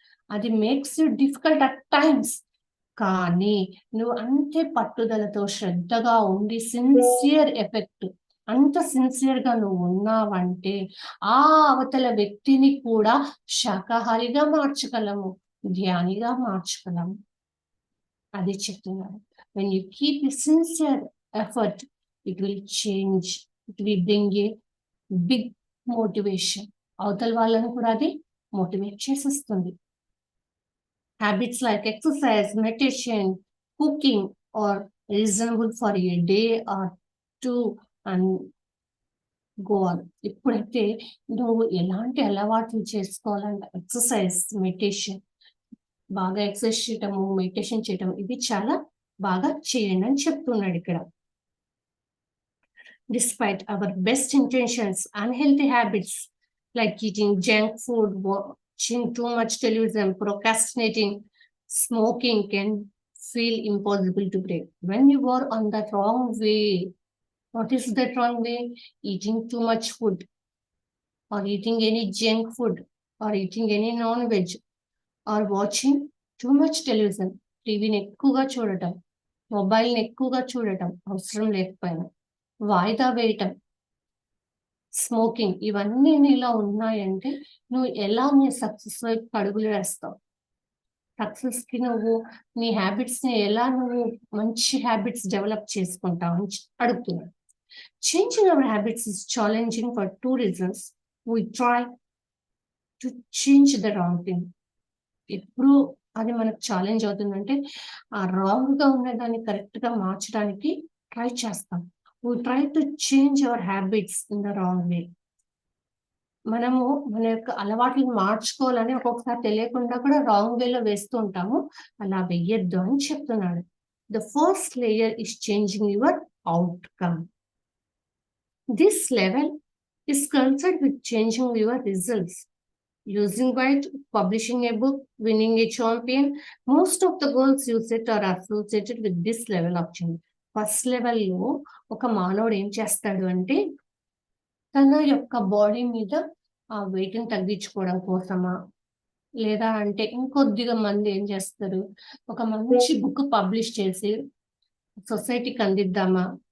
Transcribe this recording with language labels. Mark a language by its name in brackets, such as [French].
[Telugu] అది [English] Makes it difficult at times. [Telugu] కానీ నువ్వు అంతే పట్టుదలతో, శ్రద్ధగా ఉండి సిన్సియర్ ఎఫెక్ట్ అంత సిన్సియర్‌గా నువ్వు ఉన్నావంటే, ఆ అవతల వ్యక్తిని కూడా శాకాహారిగా మార్చగలము. ధ్యానిగా మార్చగలము. అది చెప్తున్నాను. [English] When you keep a sincere effort, it will change. It will bring a big motivation. [Telugu] అవతల వాళ్ళని కూడా అది మోటివేట్ చేసేస్తుంది. [English] Habits like exercise, meditation, cooking are reasonable for a day or two and go on. [Telugu] ఇప్పుడైతే నువ్వు ఎలాంటి అలవాట్లు చేసుకోవాలంటే ఎక్సర్సైజ్, మెడిటేషన్, బాగా ఎక్సర్సైజ్ చేయటము, మెడిటేషన్ చేయటం ఇది చాలా బాగా చేయండి అని చెప్తున్నాడు ఇక్కడ. [English] Despite our best intentions, unhealthy habits like eating junk food, watching too much television, procrastinating, smoking can feel impossible to break. When you are on the wrong way, what is that wrong way? Eating too much food, or eating any junk food, or eating any non-veg, or watching too much television. [Telugu] టీవీని ఎక్కువగా చూడటం, మొబైల్ని ఎక్కువగా చూడటం అవసరం లేకపోయినా, వాయిదా వేయటం, స్మోకింగ్ ఇవన్నీ నీలో ఉన్నాయంటే నువ్వు ఎలా నీ సక్సెస్ వైపు అడుగులు వేస్తావు? సక్సెస్‌కి నువ్వు నీ హ్యాబిట్స్‌ని ఎలా నువ్వు మంచి హ్యాబిట్స్ డెవలప్ చేసుకుంటావు అని అడుగుతున్నాడు. [English] Changing our habits is challenging for 2 reasons. We try to change the wrong thing. [Telugu] ఎప్పుడు అది మనకు ఛాలెంజ్ అవుతుందంటే ఆ రాంగ్‌గా ఉన్నదాన్ని కరెక్ట్‌గా మార్చడానికి ట్రై చేస్తాం. [English] We try to change our habits in the wrong way. [Telugu] మనము మన యొక్క అలవాట్లను మార్చుకోవాలని ఒక్కొక్కసారి తెలియకుండా కూడా రాంగ్ వేలో వేస్తూ ఉంటాము. అలా వెయ్యొద్దు అని చెప్తున్నాడు. [English] The first layer is changing your outcome. This level is concerned with changing your results. Losing weight, publishing a book, winning a champion, most of the goals you set are associated with this level of change. [Telugu] First లెవెల్‌లో ఒక మానవుడు ఏం చేస్తాడు అంటే తన యొక్క body మీద ఆ వెయిట్‌ని తగ్గించుకోవడం కోసమా? లేదా అంటే ఇంకొద్దిగా మంది ఏం చేస్తారు? ఒక మంచి బుక్ పబ్లిష్ చేసి సొసైటీకి అందిద్దామా?